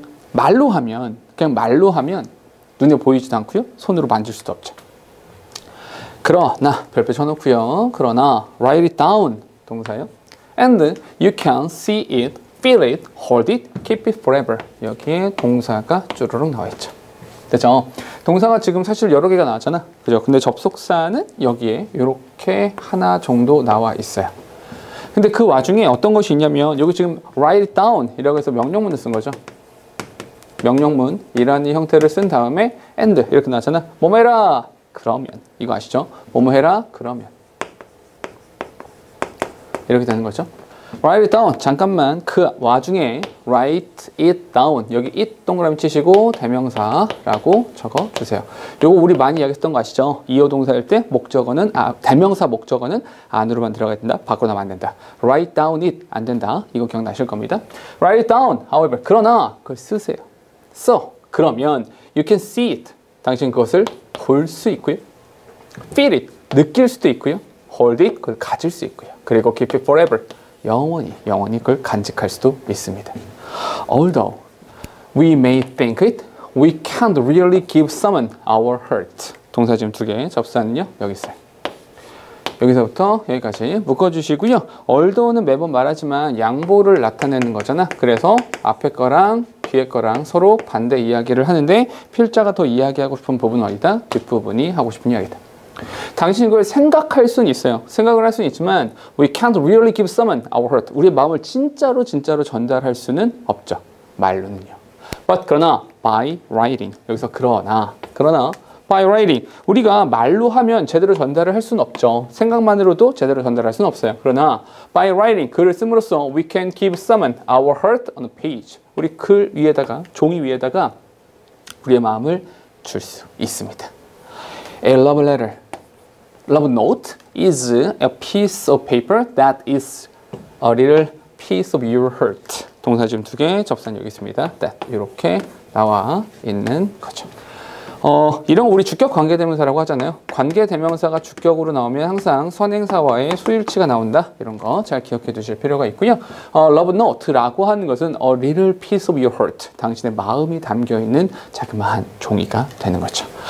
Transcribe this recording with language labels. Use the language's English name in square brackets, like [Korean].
[Korean] 말로 하면, 그냥 말로 하면 눈에 보이지도 않고요. 손으로 만질 수도 없죠. 그러나, 별표 쳐놓고요. 그러나, [English] write it down, 동사요. And you can see it, feel it, hold it, keep it forever. [Korean] 여기에 동사가 쭈르륵 나와 있죠. 됐죠? 동사가 지금 사실 여러 개가 나왔잖아. 그죠? 근데 접속사는 여기에 이렇게 하나 정도 나와 있어요. 근데 그 와중에 어떤 것이 있냐면 여기 지금 [English] write it down [Korean] 이라고 해서 명령문을 쓴 거죠. 명령문이라는 형태를 쓴 다음에 and 이렇게 나왔잖아. 뭐뭐 해라. 그러면. 이거 아시죠? 뭐뭐 해라. 그러면. 이렇게 되는 거죠. [English] Write it down. [Korean] 잠깐만 그 와중에 [English] write it down. [Korean] 여기 it 동그라미 치시고 대명사라고 적어 주세요. 요거 우리 많이 이야기했던 거 아시죠? 이어 동사일 때 목적어는 대명사 목적어는 안으로만 들어가야 된다. 밖으로 나면 안 된다. [English] Write down it [Korean] 안 된다. 이거 기억나실 겁니다. [English] Write it down. [Korean] However 그러나 그걸 쓰세요. 써. [English] 그러면 you can see it. [Korean] 당신 그것을 볼 수 있고요. [English] Feel it. [Korean] 느낄 수도 있고요. [English] Hold it. [Korean] 그걸 가질 수 있고요. [English] 그리고 keep it forever. [Korean] 영원히 그걸 간직할 수도 있습니다. [English] Although we may think it, we can't really give someone our heart. [Korean] 동사 지금 두 개, 접사는요 여기 있어요. 여기서부터 여기까지 묶어주시고요. Although는 매번 말하지만 양보를 나타내는 거잖아. 그래서 앞에 거랑 뒤에 거랑 서로 반대 이야기를 하는데 필자가 더 이야기하고 싶은 부분은 어디다? 뒷부분이 하고 싶은 이야기다. 당신이 그걸 생각할 수는 있어요. 생각을 할 수는 있지만 [English] we can't really give someone our heart. [Korean] 우리의 마음을 진짜로 전달할 수는 없죠. 말로는요. [English] But 그러나 by writing. [Korean] 여기서 그러나 [English] by writing. [Korean] 우리가 말로 하면 제대로 전달을 할 수는 없죠. 생각만으로도 제대로 전달할 수는 없어요. 그러나 [English] by writing. [Korean] 글을 씀으로써 [English] we can give someone our heart on a page. [Korean] 우리 글 위에다가 종이 위에다가 우리의 마음을 줄 수 있습니다. [English] A love letter. Love note is a piece of paper that is a little piece of your heart. [Korean] 동사 지금 두 개, 접사는 여기 있습니다. that 이렇게 나와 있는 거죠. 이런 거 우리 주격 관계대명사라고 하잖아요. 관계대명사가 주격으로 나오면 항상 선행사와의 수일치가 나온다. 이런 거 잘 기억해 두실 필요가 있고요. [English] Love note [Korean] 라고 하는 것은 [English] a little piece of your heart. [Korean] 당신의 마음이 담겨 있는 자그마한 종이가 되는 거죠.